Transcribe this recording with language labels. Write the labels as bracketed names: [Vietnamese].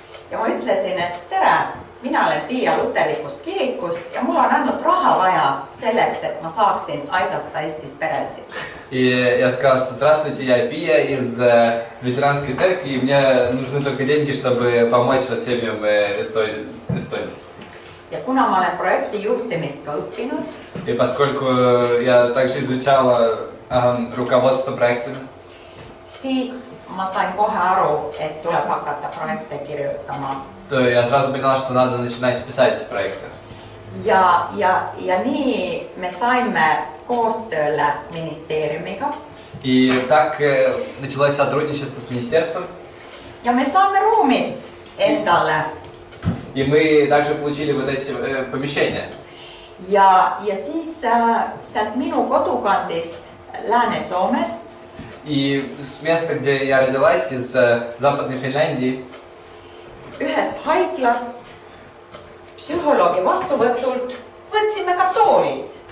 [Estonian] Ja ma ütlesin, et tere, mina olen Pia luterlikust kirikust ja mul on ainult raha vaja selleks, et ma saaksin aidata Eestis peresid. [Russian] И я сказал, что здравствуйте, я Пия из лютеранской церкви, и мне нужны только деньги, чтобы помочь вот семьям Эстонии. [Estonian] Ja kuna ma olen projekti juhtimist ka õppinud, [Russian] И поскольку я также изучала руководство проектами, [Estonian] siis ma sain kohe aru, et tuleb hakata projekte kirjutama. [Russian] то я сразу поняла, что надо начинать писать проекты. [Estonian] Ja nii me saime koostööle ministeeriumiga. [Russian] И так началось сотрудничество с министерством. [Estonian] Ja me saame ruumid endale. [Russian] И мы также получили вот эти помещения. [Estonian] Ja siis sealt minu kodukandist Lääne-Soomest. [Russian] И с места, где я родилась, из Западной Финляндии, [Estonian] ühest haiglast psühholoogi vastuvõtult võtsime ka toolid.